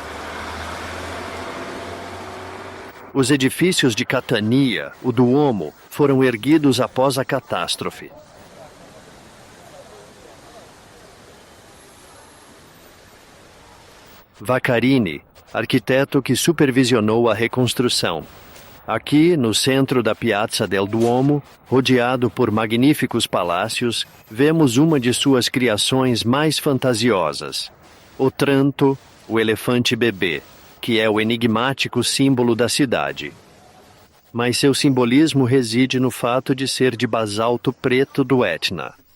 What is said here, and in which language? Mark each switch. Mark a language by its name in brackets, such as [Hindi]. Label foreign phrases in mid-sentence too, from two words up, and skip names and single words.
[Portuguese] Os edifícios de Catania, o Duomo, foram erguidos após a catástrofe. Vaccarini, arquiteto que supervisionou a reconstrução. Aqui, no centro da Piazza del Duomo, rodeado por magníficos palácios, vemos uma de suas criações mais fantasiosas. Otranto, o elefante bebê, que é o enigmático símbolo da cidade. Mas seu simbolismo reside no fato de ser de basalto preto do Etna.